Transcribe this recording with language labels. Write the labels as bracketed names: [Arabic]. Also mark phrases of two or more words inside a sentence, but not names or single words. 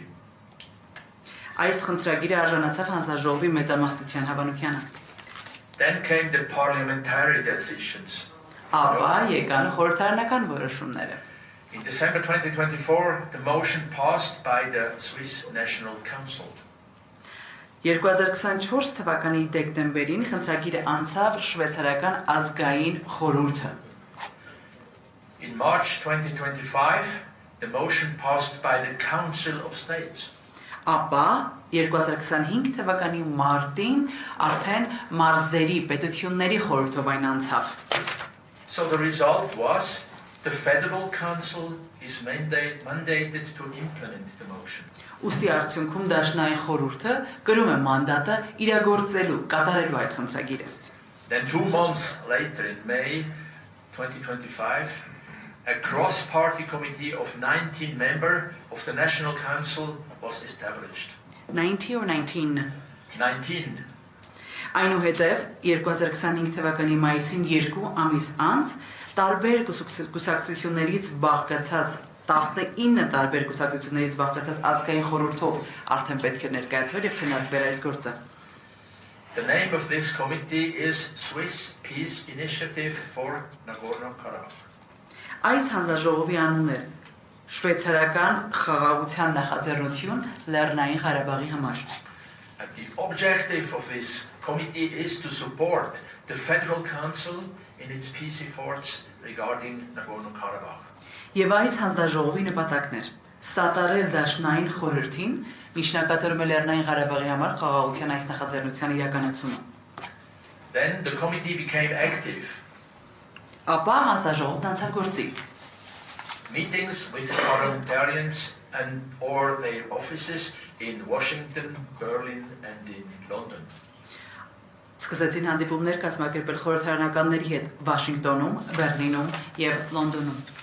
[Armenian] Այս խնդրագիրը արժանացավ հանձնաժողովի մեծամասնության հավանությանը։ [English] Then came the parliamentary decisions. [Armenian] Ապա եկան խորհրդարանական որոշումները։ [English] In December 2024, the motion passed by the Swiss National Council. [Armenian] 2024 թվականի դեկտեմբերին խնդրագիրը անցավ շվեյցարական ազգային խորհուրդը։ [English] In March 2025, the motion passed by the Council of States. [Armenian] Ապա 2025 թվականի մարտին արդեն մարզերի պետությունների խորհրդով այն անցավ։ [English] So the result was the Federal Council is mandated to implement the motion. [Armenian] Ուստի արդյունքում դաշնային խորհուրդը կրում է մանդատը իրագործելու, կատարելու այդ խնդրագիրը։ [English] Then 2 months later, in May 2025, a cross-party committee of 19 members of the National Council was established. 90 or 19 19. [Armenian] Այնուհետև 2025 թվականի մայիսին 2 ամիս անց տարբեր կուսակցություններից բաղկացած 19 տարբեր կուսակցություններից բաղկացած ազգային խորհրդով արդեն պետք է ներկայացվել եւ քննարկվել այս գործը։ [English] The name of this committee is Swiss Peace Initiative for Nagorno-Karabakh. [Armenian] Այս հանձնաժողովի անունն է Շվեյցարական խաղաղության նախաձեռնություն Լեռնային Ղարաբաղի համար։ [English] And the objective of this committee is to support the Federal Council in its peace efforts regarding Nagorno-Karabakh. [Armenian] Եվ այս հանձնաժողովի նպատակն էր սատարել դաշնային խորհրդին միջնակատարում է Լեռնային Ղարաբաղի համար խաղաղության այս նախաձեռնության իրականացումը։ [English] Then the committee became active. [Armenian] Ապա հանձնաժողովն անցավ գործի։ [English] Meetings with parliamentarians and or their offices in Washington, Berlin and in London. [Armenian] Սկսեցին հանդիպումներ կազմակերպել խորհրդարանականների հետ Վաշինգտոնում, Բեռլինում եւ Լոնդոնում։